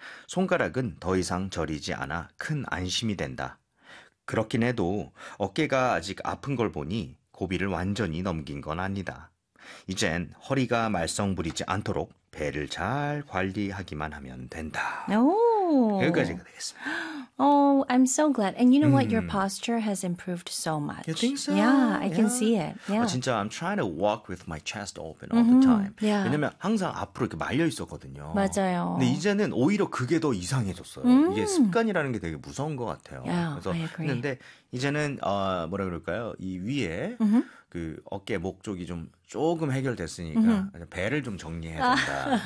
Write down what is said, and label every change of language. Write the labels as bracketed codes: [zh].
[ko] 손가락은 더 이상 저리지 않아 큰 안심이 된다. 그렇긴 해도 어깨가 아직 아픈 걸 보니 고비를 완전히 넘긴 건 아니다. 이젠 허리가 말썽부리지 않도록 배를 잘 관리하기만 하면 된다. 오. 여기까지가 되겠습니다. [en] Oh, I'm so glad. And you know what? Your posture has improved so much. You think so? Yeah, I can see it. Yeah. [ko] 아, 진짜, [en] I'm trying to walk with my chest open all the time. Yeah. [ko] 왜냐면 항상 앞으로 이렇게 말려 있었거든요. 맞아요. 근데 이제는 오히려 그게 더 이상해졌어요. 이게 습관이라는 게 되게 무서운 것 같아요. [en] Yeah, [ko] 그래서 [en] I agree. [ko] 근데 이제는 뭐라 그럴까요? 이 위에 그 어깨 목 쪽이 좀 조금 해결됐으니까 배를 좀 정리해야 된다.